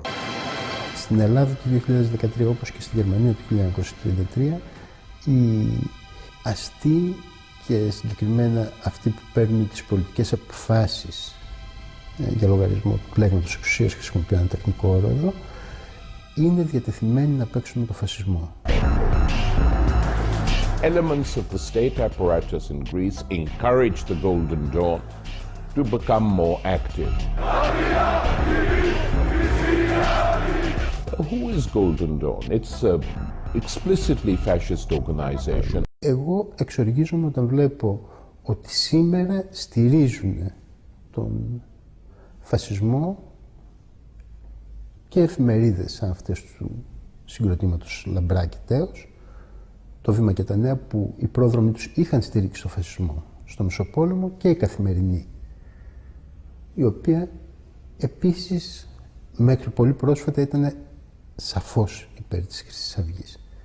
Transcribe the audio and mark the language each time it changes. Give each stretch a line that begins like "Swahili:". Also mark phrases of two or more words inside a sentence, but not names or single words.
Greek: Στην Ελλάδα του 2013, όπως και στη Γερμανία του 1933, οι αστεί και συγκεκριμένα αυτοί που παίρνουν τις πολιτικές αποφάσεις για λογαριασμό του πλέγματος εξουσίας, χρησιμοποιώ ένα τεχνικό όρο εδώ, είναι διατεθειμένοι να παίξουν με το φασισμό.
English: Elements of the state apparatus in Greece encourage the Golden Dawn to become more active. Who is Golden Dawn? It's an explicitly fascist organization.
Greek: Εγώ εξοργίζομαι όταν βλέπω ότι σήμερα στηρίζουν τον φασισμό και εφημερίδες σαν αυτές του συγκροτήματος Λαμπράκη Τέος, το Βήμα και τα Νέα, που οι πρόδρομοι τους είχαν στηρίξει το φασισμό στο Μεσοπόλεμο, και η Καθημερινή, η οποία επίσης μέχρι πολύ πρόσφατα ήταν σαφώς υπέρ της Χρυσής Αυγής.